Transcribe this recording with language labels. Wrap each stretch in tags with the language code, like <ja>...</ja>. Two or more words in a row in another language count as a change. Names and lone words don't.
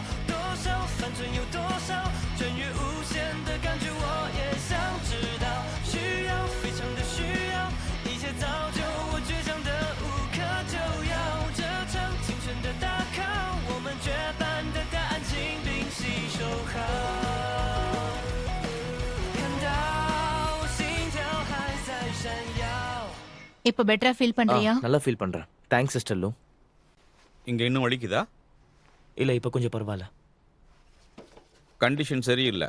<zh>多少反转有多少，穿越无限的感觉，我也想知道。需要，非常的需要，一切造就我倔强的无可救药。这场青春的大考，我们绝版的答案，请屏息收好。</zh> <ta>இப்போ பெட்டரா ஃபீல் பண்றியா? நல்லா ஃபீல் பண்றேன்.</ta> <en>thanks sister</en> <ta>லூ. இங்க இன்னும் வலிக்குதா? இல்ல இப்போ கொஞ்சம் பரவாயில்ல. கண்டிஷன் சரியில்லை.</ta>